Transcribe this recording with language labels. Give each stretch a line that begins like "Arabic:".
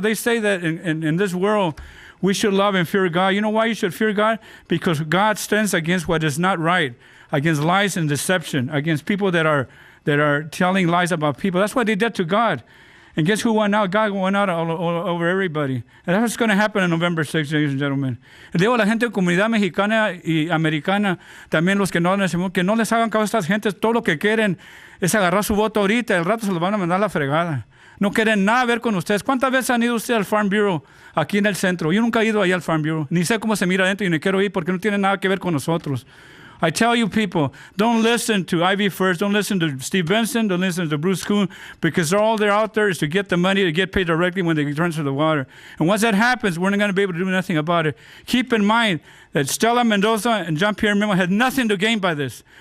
English: They say that in this world, we should love and fear God. You know why you should fear God? Because God stands against what is not right, against lies and deception, against people that are telling lies about people. That's what they did to God. And guess who won out? God won out all over everybody. And that's what's going to happen on November 6th, ladies and gentlemen.
Spanish: Le digo a la gente de comunidad mexicana y americana, también los que no les hagan caso a estas gentes, todo lo que quieren es agarrar su voto ahorita, el rato se los van a mandar a la fregada. No quieren nada ver con ustedes. ¿Cuántas veces han ido ustedes al Farm Bureau aquí en el centro? Yo nunca he ido allá al Farm Bureau. Ni sé cómo se mira adentro y ni quiero ir porque no tiene nada que ver con nosotros.
English: I tell you people, don't listen to Ivy First, don't listen to Steve Benson, don't listen to Bruce Kuhn, because all they're out there is to get the money to get paid directly when they transfer the water. And once that happens, we're not going to be able to do nothing about it. Keep in mind that Stella Mendoza and Jean-Pierre Memo had nothing to gain by this.